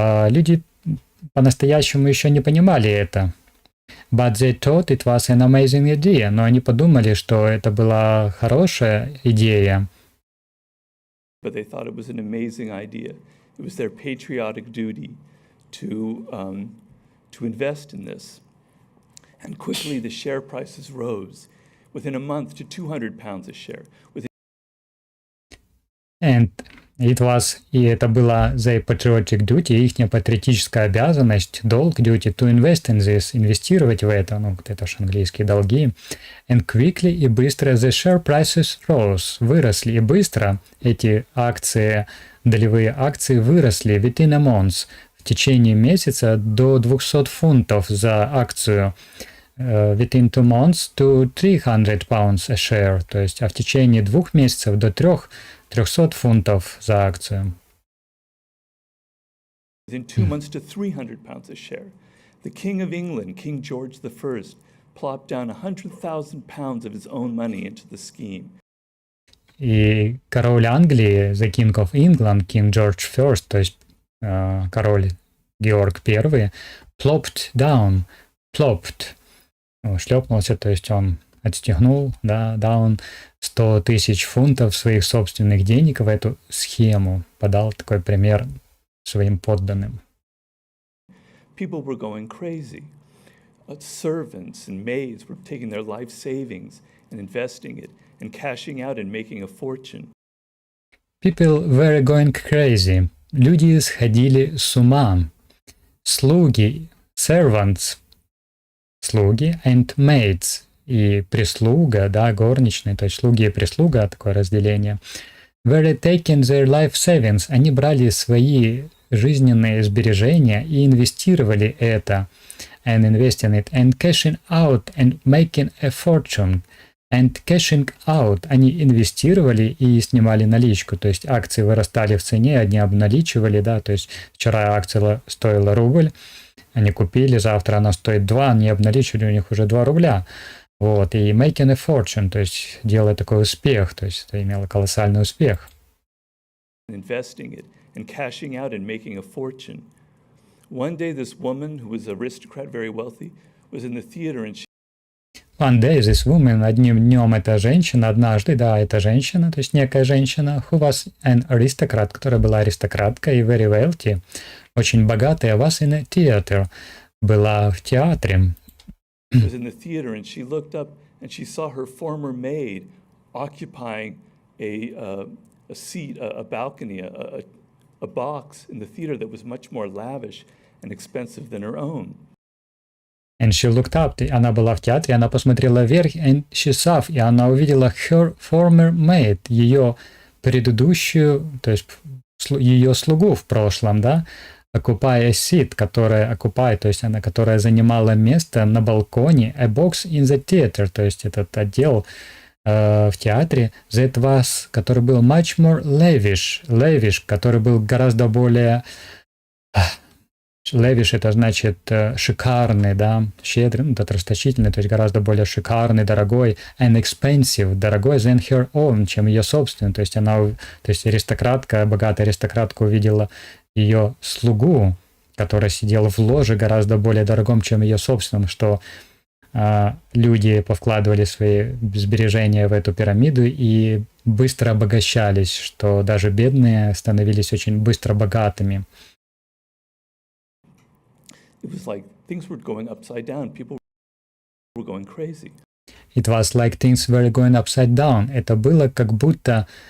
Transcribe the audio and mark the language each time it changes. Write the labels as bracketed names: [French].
[Russian] Люди по-настоящему еще не понимали это. [English] But they thought it was an amazing idea. [Russian] Но они подумали, что это была хорошая идея. [English] But they thought it was an amazing idea. It was their patriotic duty to invest in this. And quickly the share prices rose. Within a month to £200 a share. And it was, [Russian] и это была [English] their patriotic duty, [Russian] их патриотическая обязанность, долг, [English] duty, to invest in this, [Russian] инвестировать в это, ну, это же английские долги. [English] And quickly [Russian] и быстро [English] the share prices rose, [Russian] выросли, и быстро эти акции, долевые акции выросли [English] within a month, [Russian] в течение месяца до 200 фунтов за акцию. [English] Within 2 months to £300 a share, [Russian] то есть, а в течение 2 месяцев до 300 фунтов за акцию. [English] Within 2 months to £300 a share. The King of England, King George I, plopped down £100,000 of his own money into the scheme. [Russian] И король Англии, [English] the King of England, King George I, [Russian] то есть король Георг I, [English] plopped, [Russian] шлепнулся, то есть он отстегнул, да, [English] down [Russian] 100 тысяч фунтов своих собственных денег в эту схему, подал такой пример своим подданным. [English] People were going crazy. Servants and maids were taking their life savings and investing it and cashing out and making a fortune. People were going crazy. [Russian] Люди сходили с ума. Слуги, [English] servants, [Russian] слуги, [English] and maids, [Russian] и прислуга, да, горничные, то есть слуги и прислуга, такое разделение, [English] were taking their life savings, [Russian] они брали свои жизненные сбережения и инвестировали это, [English] and investing it, and cashing out, [Russian] and making a fortune, and cashing out, они инвестировали и снимали наличку, то есть акции вырастали в цене, одни обналичивали, да, то есть вчера акция стоила рубль, они купили, завтра она стоит 2, они обналичили, у них уже 2 рубля. Вот, и [English] making a fortune, [Russian] то есть делая такой успех, то есть это имело колоссальный успех. [English] Investing it and cashing out and making a fortune. One day this woman, who was an aristocrat, very wealthy, was in the theater and she... One day this woman, [Russian] одним днем эта женщина, однажды, да, эта женщина, то есть некая женщина, [English] who was an aristocrat, [Russian] которая была аристократкой и [English] very wealthy, [Russian] очень богатая, [English] was in a theater, [Russian] была в театре. [English] was in the theater and she looked up and she saw her former maid occupying a seat, a balcony, a box in the theater that was much more lavish and expensive than her own. And she looked up, [Russian] она была в театре, она посмотрела вверх, [English] and she saw, [Russian] и она увидела [English] her former maid, [Russian] ее предыдущую, то есть ее слугу в прошлом, да, [English] occupy a seat, [Russian] которая [English] occupy, [Russian] то есть она, которая занимала место на балконе, [English] a box in the theater, [Russian] то есть этот отдел в театре, [English] that was, [Russian] который был [English] much more lavish, [Russian] который был гораздо более [English] lavish, [Russian] это значит шикарный, да, щедрый, ну, это расточительный, то есть гораздо более шикарный, дорогой, [English] and expensive, [Russian] дорогой [English] than her own, [Russian] чем ее собственный, то есть она, то есть аристократка, богатая аристократка увидела ее слугу, которая сидела в ложе гораздо более дорогом, чем ее собственном, что люди повкладывали свои сбережения в эту пирамиду и быстро обогащались, что даже бедные становились очень быстро богатыми. [English] It was like things were going upside down. People were going crazy. It was like things were going upside down. [Russian] Это было как будто